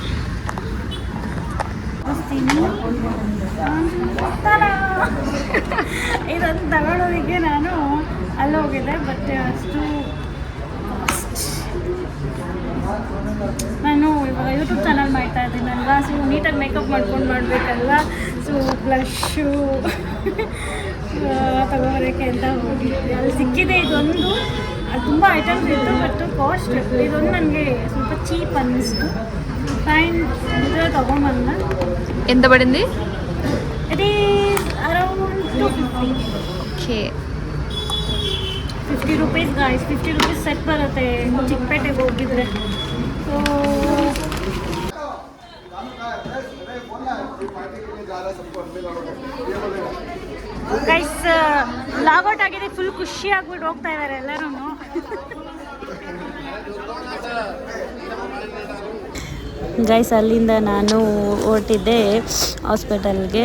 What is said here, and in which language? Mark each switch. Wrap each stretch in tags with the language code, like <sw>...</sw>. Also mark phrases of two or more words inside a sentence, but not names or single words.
<kn>ಇದನ್ನು ತಗೊಳ್ಳೋದಕ್ಕೆ ನಾನು ಅಲ್ಲಿ ಹೋಗಿದ್ದೆ, ಬಟ್ ಅಷ್ಟು ನಾನು ಇವಾಗ ಯೂಟ್ಯೂಬ್ ಚಾನಲ್ ಮಾಡ್ತಾ ಇದ್ದೀನಲ್ವ, ಸೊ ನೀಟಾಗಿ ಮೇಕಪ್ ಮಾಡ್ಕೊಂಡು ಮಾಡಬೇಕಲ್ವ. ಸೊ ಬ್ಲಶ್ಶು ತಗೋಬರೋಕ್ಕೆ ಅಂತ ಹೋಗಿದ್ದೆ. ಅಲ್ಲಿ ಸಿಕ್ಕಿದೆ ಇದೊಂದು. ಅದು ತುಂಬ ಐಟಮ್ಸ್ ಇತ್ತು,</kn> <en>but cost</en> <kn>ಇದೊಂದು ನನಗೆ ಸ್ವಲ್ಪ ಚೀಪ್ ಅನ್ನಿಸ್ತು.</kn> <te>ఫైన్ తగ్గమన్న ఎంత పడింది?</te> <en>it is around 250. ఓకే. 50 rupees guys, 50 rupees set</en> <kn>बರುತ್ತೆ ಚಿಕ್ಕಪೇಟೆಗೆ ಹೋಗಿದ್ರೆ.</kn> <en>so guys logout</en> <kn>ಆಗಿದೆ, ಫುಲ್ ಖುಷಿ ಆಗ್ಬಿಟ್ಟು ಹೋಗ್ತಾ ಇದ್ದಾರೆ ಎಲ್ಲರೂ. ಗೈಸ್ ಅಲ್ಲಿಂದ ನಾನು ಹೊರಟಿದ್ದೆ ಹಾಸ್ಪಿಟಲ್ಗೆ.</kn>